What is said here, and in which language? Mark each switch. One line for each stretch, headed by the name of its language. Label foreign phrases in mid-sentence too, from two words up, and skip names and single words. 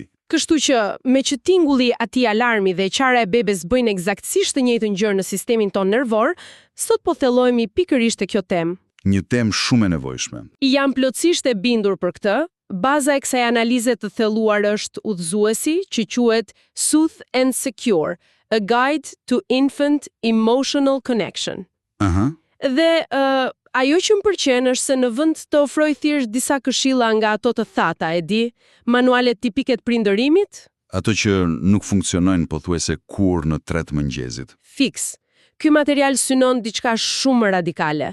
Albanian: Kështu që, me që tingulli atij alarmi dhe qara e bebes bëjnë eksaktësisht të njëjtën gjë në sistemin ton nervor, sot po thellohemi pikërisht te kjo temë. Një temë shumë e nevojshme. Jam plotësisht e bindur për këtë. Baza e kësaj analize të thelluar është udhëzuesi që quhet Soothe and Secure, A Guide to Infant Emotional Connection. Dhe ajo që më pëlqen është se në vend të ofroj thjesht disa këshilla nga ato të thata, e di, manualet tipike të prindërimit, ato që nuk funksionojnë pothuajse kur në 3 të mëngjesit. Fiks. Ky material synon diçka shumë radikale.